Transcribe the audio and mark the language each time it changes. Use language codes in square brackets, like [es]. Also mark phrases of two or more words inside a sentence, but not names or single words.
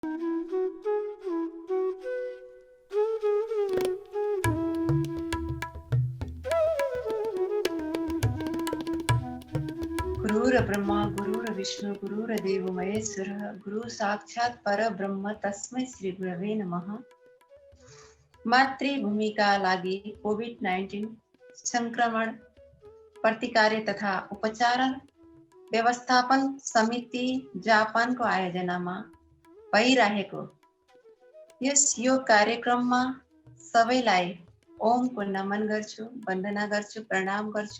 [sa] गुरुर ब्रह्मा गुरुर विष्णु गुरुर देव महेश्वरः गुरु साक्षात् परब्रह्म तस्मै श्री गुरवे नमः। [ne] मातृभूमिका लागि कोभिड-19 संक्रमण प्रतिकार तथा उपचार व्यवस्थापन समिति जापानको आयोजनामा भइरहेको यस योग कार्यक्रममा सबैलाई ओमको नमन गर्छु, वन्दना गर्छु, प्रणाम गर्छु।